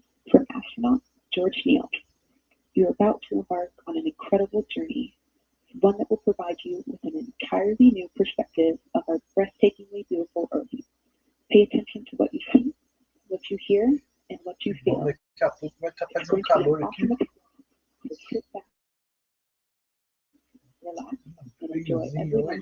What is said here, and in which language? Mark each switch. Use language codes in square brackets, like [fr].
[en] From astronaut George Neal, you're about to embark on an incredible journey, one that will provide you with an entirely new perspective of our breathtakingly beautiful Earth. Pay attention to what you see, what you hear, and what you feel. [pt] Daqui a pouco vai estar fazendo calor aqui. [en] So sit back, relax, and enjoy every moment.